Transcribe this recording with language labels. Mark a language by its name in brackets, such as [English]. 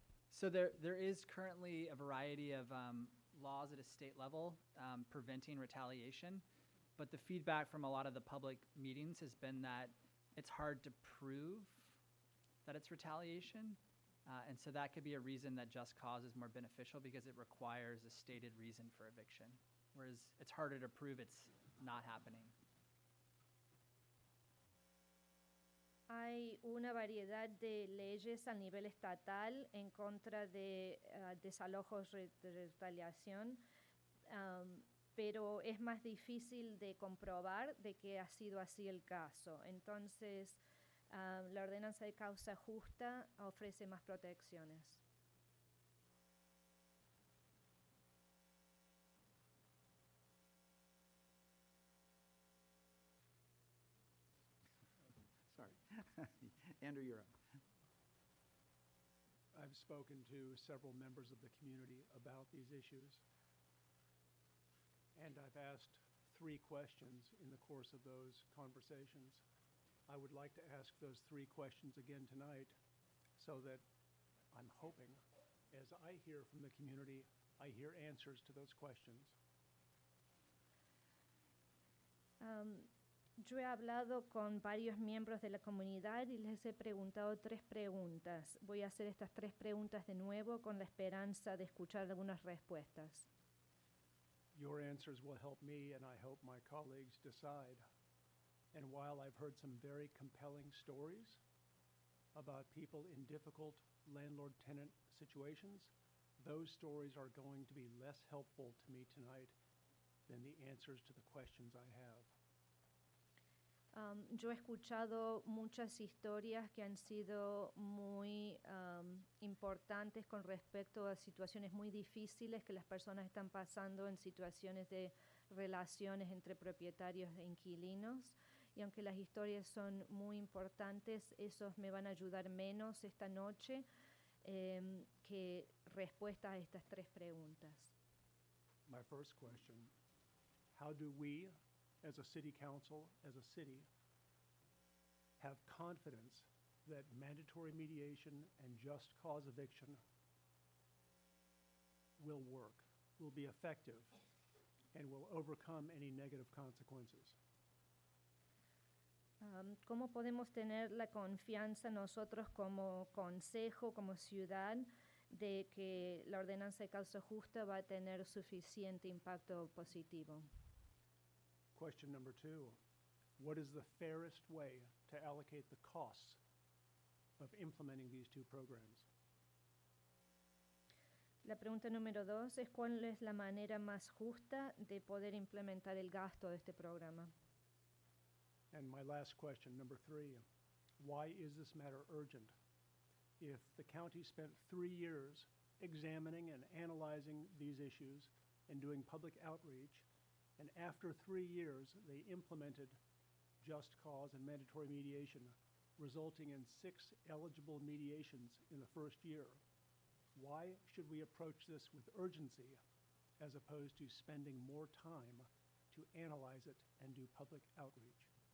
[English] So there is currently a variety of laws at a state level preventing retaliation, but the feedback from a lot of the public meetings has been that it's hard to prove that it's retaliation, and so that could be a reason that just cause is more beneficial because it requires a stated reason for eviction, whereas it's harder to prove it's not happening. [Spanish] Hay una variedad de leyes a nivel estatal en contra de desalojos de retaliación, pero es más difícil de comprobar de que ha sido así el caso. Entonces, la ordenanza de causa justa ofrece más protecciones. [English] Sorry. Andrew, you're up. I've spoken to several members of the community about these issues, and I've asked 3 questions in the course of those conversations. I would like to ask those 3 questions again tonight so that I'm hoping, as I hear from the community, I hear answers to those questions. [Spanish] Yo he hablado con varios miembros de la comunidad y les he preguntado 3 preguntas. Voy a hacer estas 3 preguntas de nuevo con la esperanza de escuchar algunas respuestas. [English] Your answers will help me and I hope my colleagues decide. And while I've heard some very compelling stories about people in difficult landlord-tenant situations, those stories are going to be less helpful to me tonight than the answers to the questions I have. [Spanish] Yo he escuchado muchas historias que han sido muy importantes con respecto a situaciones muy difíciles que las personas están pasando en situaciones de relaciones entre propietarios e inquilinos. Y aunque las historias son muy importantes, esos me van a ayudar menos esta noche que respuestas a estas 3 preguntas. [English] My first question, how do we, as a city council, as a city, have confidence that mandatory mediation and just cause eviction will work, will be effective, and will overcome any negative consequences? [Spanish] ¿Cómo podemos tener la confianza nosotros como consejo, como ciudad, de que la ordenanza de causa justa va a tener suficiente impacto positivo? [English] Question number 2, what is the fairest way to allocate the costs of implementing these 2 programs? [Spanish] La pregunta número 2 es ¿cuál es la manera más justa de poder implementar el gasto de este programa? [English] And my last question, number 3, why is this matter urgent? If the county spent 3 years examining and analyzing these issues and doing public outreach, and after 3 years they implemented just cause and mandatory mediation, resulting in 6 eligible mediations in the first year, why should we approach this with urgency as opposed to spending more time to analyze it and do public outreach?